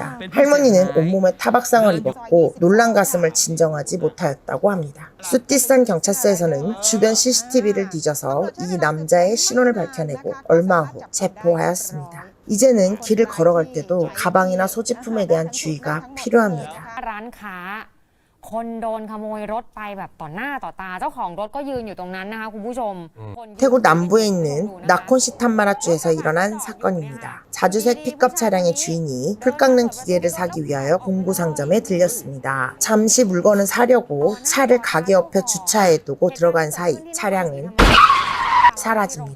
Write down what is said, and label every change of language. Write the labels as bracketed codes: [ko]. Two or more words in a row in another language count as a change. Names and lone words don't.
[ko] 할머니는 온몸에 타박상을 입었고 놀란 가슴을 진정하지 못하였다고 합니다. 수띠산 경찰서에서는 주변 CCTV를 뒤져서 이 남자의 신원을 밝혀내고 얼마 후 체포하였습니다. 이제는 길을 걸어갈 때도 가방이나 소지품에 대한 주의가 필요합니다. [th] ร้านค้าคนโดนขโมยรถไปแบบต่อหน้าต่อตาเจ้าของรถก็ยืนอยู่ตรงนั้นนะคะคุณผู้ชม [ko] 태국 남부에 있는 나콘시탄마라주에서 일어난 사건입니다. 자주색 픽업 차량의 주인이 풀 깎는 기계를 사기 위하여 공구상점에 들렸습니다. 잠시 물건을 사려고 차를 가게 옆에 주차해 두고 들어간 사이 차량은 사라집니다.